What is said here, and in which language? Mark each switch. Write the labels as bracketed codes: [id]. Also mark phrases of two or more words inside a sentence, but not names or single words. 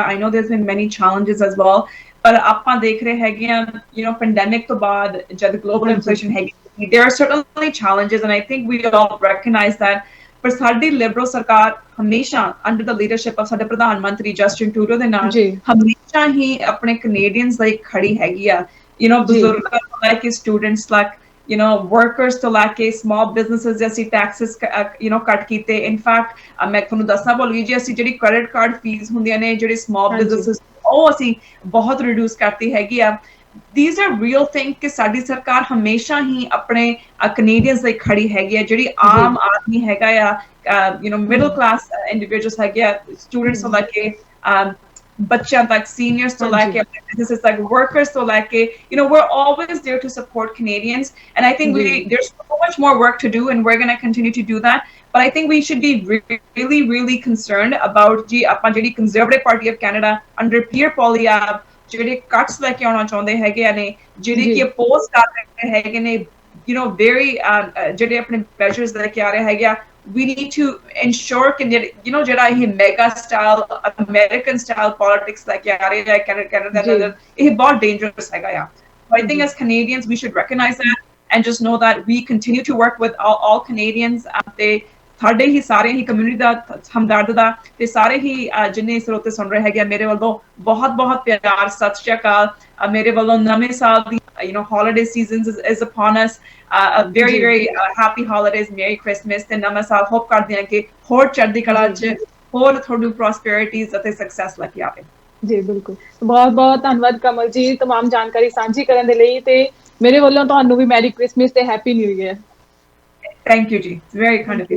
[en] I know there's been many challenges as well, [pa] ਪਰ ਆਪਾਂ ਦੇਖ ਰਹੇ ਹੈਗੇ ਆ ਪੈਂਡੈਮਿਕ ਤੋਂ ਬਾਅਦ ਜਦ [en] global inflation [pa] ਹੈਗੀ, [en] there are certainly challenges and I think we all recognize that, [pa] ਪਰ ਸਾਡੀ ਲਿਬਰਲ ਸਰਕਾਰ ਹਮੇਸ਼ਾ [en] under the leadership of [pa] ਸਾਡੇ ਪ੍ਰਧਾਨ ਮੰਤਰੀ ਜਸਟਿਨ ਟਰੂਡੋ ਦੇ ਨਾਲ ਹਮੇਸ਼ਾ ਹੀ ਆਪਣੇ ਕੈਨੇਡੀਅਨਸ ਲਈ ਖੜੀ ਹੈਗੀ ਆ। ਬਜ਼ੁਰਗਾਂ ਤੋਂ ਲੈ ਕੇ ਸਟੂਡੈਂਟਸ ਤੱਕ, ਵਰਕਰਸ ਤੋਂ ਲੈ ਕੇ [en] small businesses [pa] ਦੇ ਅਸੀਂ [en] taxes cut [pa] ਕੀਤੇ। ਇਨਫੈਕਟ ਮੈਂ ਤੁਹਾਨੂੰ ਦੱਸਣਾ ਭੁੱਲ ਗਈ ਜੀ, ਅਸੀਂ ਜਿਹੜੀ [en] credit card fees [pa] ਹੁੰਦੀਆਂ ਨੇ ਜਿਹੜੇ [en] small businesses, [pa] ਉਹ ਅਸੀਂ ਬਹੁਤ ਰਿਡਿਊਸ ਕਰਤੀ ਹੈਗੀ ਆ। [en] These are real things [pa] ਕਿ ਸਾਡੀ ਸਰਕਾਰ ਹਮੇਸ਼ਾ ਹੀ ਆਪਣੇ ਕੈਨੇਡੀਅਨਸ ਲਈ ਖੜੀ ਹੈਗੀ ਹੈ। ਜਿਹੜੀ ਆਮ ਆਦਮੀ ਹੈਗਾ ਆ, [en] middle class individuals [pa] ਹੈਗੇ ਆ, ਸਟੂਡੈਂਟਸ ਤੋਂ ਲੈ ਕੇ ਬੱਚਿਆਂ ਤੱਕ, ਸੀਨੀਅਰਸ ਤੋਂ ਲੈ ਕੇ ਆਪਣੇ ਬਿਜ਼ਨੈਸਿਸ ਤੱਕ, ਵਰਕਰਸ ਤੋਂ ਲੈ ਕੇ, [en] we're always there to support Canadians, and I think there's so much more work to do and we're going to continue to do that, but I think we should be really concerned about [pa] ਜੀ ਆਪਾਂ ਜਿਹੜੀ Conservative Party of Canada under Pierre Poilievre ਜਿਹੜੇ ਕੱਟਸ ਲੈ ਕੇ ਆਉਣਾ ਚਾਹੁੰਦੇ ਹੈਗੇ ਨੇ, ਜਿਹੜੇ ਕਿ ਅਪੋਜ਼ ਕਰ ਰਹੇ ਹੈਗੇ ਨੇ, very ਜਿਹੜੇ ਆਪਣੇ ਮੈਜਰਸ ਲੈ ਕੇ ਆ ਰਹੇ ਹੈਗੇ ਆ, [en] we need to ensure [pa] ਕਿ ਜਿਹੜਾ ਇਹ [en] MAGA style American style politics [pa] ਲੈ ਕੇ ਆ ਰਹੇ ਹੈ ਕੈਨੇਡਾ ਦੇ ਅੰਦਰ, ਇਹ ਬਹੁਤ ਡੇਂਜਰਸ ਹੈਗਾ ਆ। [en] So I think as Canadians we should recognize that and just know that we continue to work with all Canadians, [pa] ਤੇ ਸਾਡੇ ਹੀ ਸਾਰੇ ਹੀ ਕਮਿਊਨਿਟੀ ਦਾ ਹਮਦਰਦ ਦਾ ਤੇ ਸਾਰੇ ਹੀ ਜਿੰਨੇ ਸਰੋਤੇ ਸੁਣ ਰਹੇ ਹੈਗੇ, ਮੇਰੇ ਵੱਲੋਂ ਬਹੁਤ ਬਹੁਤ ਪਿਆਰ, ਸਤਿ ਸ਼੍ਰੀ ਅਕਾਲ। ਮੇਰੇ ਵੱਲੋਂ ਨਵੇਂ ਸਾਲ ਦੀ [en] holiday seasons is upon us, very happy holidays, merry Christmas [pa] ਤੇ ਨਵਾਂ ਸਾਲ ਹੋਪ ਕਰਦੇ ਹਾਂ ਕਿ ਹੋਰ ਚੜ੍ਹਦੀ ਕਲਾ ਚ ਹੋਰ ਤੁਹਾਨੂੰ ਪ੍ਰੋਸਪੈਰਿਟੀਜ਼ ਅਤੇ ਸਕਸੈਸ ਲੈ ਕੇ ਆਵੇ। ਜੀ ਬਿਲਕੁਲ, ਬਹੁਤ ਬਹੁਤ ਧੰਨਵਾਦ ਕਮਲ ਜੀ ਤਮਾਮ ਜਾਣਕਾਰੀ ਸਾਂਝੀ ਕਰਨ ਦੇ ਲਈ, ਤੇ ਮੇਰੇ ਵੱਲੋਂ ਤੁਹਾਨੂੰ ਵੀ [en] merry Christmas [pa] ਤੇ [en] happy new year. thank you ਜੀ, very kind of you.